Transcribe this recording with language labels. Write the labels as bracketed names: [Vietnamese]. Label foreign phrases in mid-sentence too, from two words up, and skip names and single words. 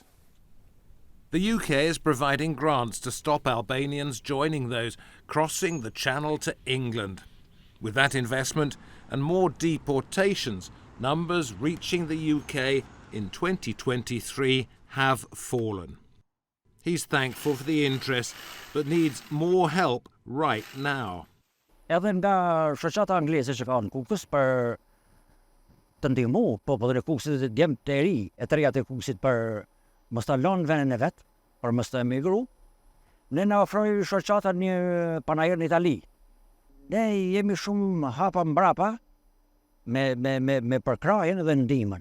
[English] The UK is providing grants to stop Albanians joining those crossing the Channel to England. With that investment and more deportations, numbers reaching the UK in 2023 have fallen. He's thankful for the interest, but needs more help right now. [Albanian] Edhe nga shoqata angleze që kanë Kukës për të ndihmu popullin e Kukësit të djemt të ri, e të reja të Kukësit për mos ta lënë vendin e vet, për mos të emigru, ne na ofroi shoqata një panajër në Itali. Ne jemi shumë hapa mbrapa me përkrajen dhe ndihmën.